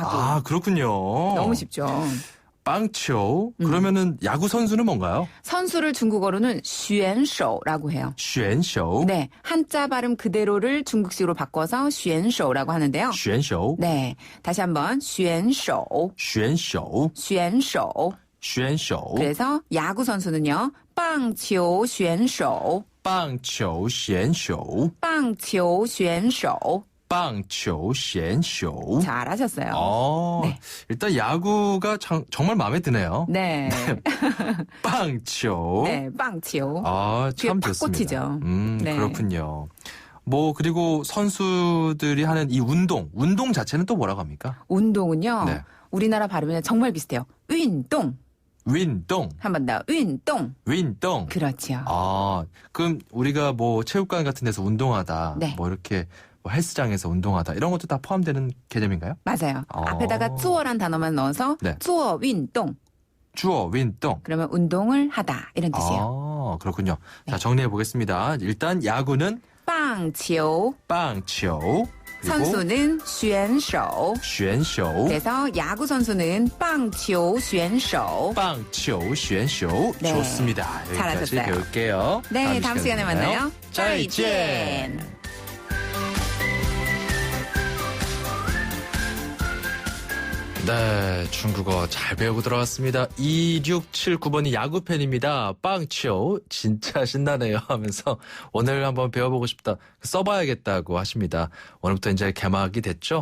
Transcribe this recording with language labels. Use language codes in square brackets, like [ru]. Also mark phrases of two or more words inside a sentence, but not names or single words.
[ko] 아, 그렇군요. 너무 쉽죠. [zh] 棒球. [ko] 그러면은 야구 선수는 뭔가요? 선수를 중국어로는 选手 라고 해요. [zh] 选手. [ko] 네. 한자 발음 그대로를 중국식으로 바꿔서 选手 라고 하는데요. [zh] 选手. [ko] 네. 다시 한번 选手. [zh] 选手. 选手. 选手. [ko] 그래서 야구 선수는요. [zh] 棒球选手. 棒球选手. 棒球选手. 棒球选手. [ko] 잘하셨어요. 네. 일단 야구가 정말 마음에 드네요. 네. [zh] 棒球. [ko] 네, 棒球. 아, 참 팍 좋습니다. 꽂히죠. 네. 그렇군요. 뭐 그리고 선수들이 하는 이 운동 자체는 또 뭐라고 합니까? 운동은요. 네. 우리나라 발음이랑 정말 비슷해요. [zh] 运动. [ko] 운동. 한 번 더. [zh] 运动. [ko] 운동. 그렇죠. 아, 그럼 우리가 뭐 체육관 같은 데서 운동하다, 네. 뭐 이렇게 뭐 헬스장에서 운동하다 이런 것도 다 포함되는 개념인가요? 맞아요. 앞에다가 做란 단어만 넣어서 네. [zh] 做运动. 做运动. [ko] 그러면 운동을 하다 이런 뜻이에요. 아, 그렇군요. 네. 자, 정리해 보겠습니다. 일단 야구는 [zh] 棒球. 棒球. [ko] 선수는 选手. [zh] 选手. [ko] 그래서 야구 선수는 [zh] 棒球选手. 棒球选手. [ko] 네. 좋습니다. 여기까지 잘하셨어요. 배울게요. 네, 다음 시간에 만나요. [zh] 再见. 再见. [ko] 네, 중국어 잘 배우고 들어왔습니다. 2679번이 야구팬입니다. 빵치오 진짜 신나네요 하면서 오늘 한번 배워보고 싶다. 써봐야겠다고 하십니다. 오늘부터 이제 개막이 됐죠.